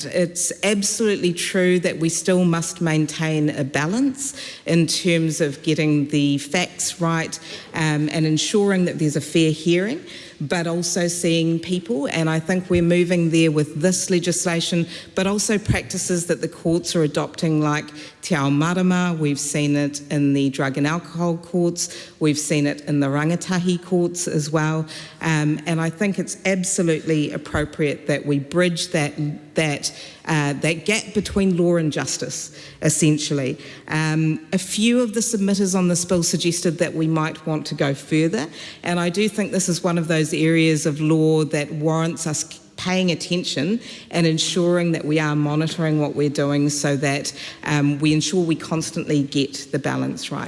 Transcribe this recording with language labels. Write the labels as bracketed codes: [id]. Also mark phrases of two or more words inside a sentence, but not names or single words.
[en] It's absolutely true that we still must maintain a balance in terms of getting the facts right and ensuring that there's a fair hearing, but also seeing people, and I think we're moving there with this legislation, but also practices that the courts are adopting, like te ao marama. We've seen it in the drug and alcohol courts, we've seen it in the rangatahi courts as well, and I think it's absolutely appropriate that we bridge that gap between law and justice, essentially. A few of the submitters on this bill suggested that we might want to go further, and I do think this is one of those areas of law that warrants us paying attention and ensuring that we are monitoring what we're doing so that we ensure we constantly get the balance right.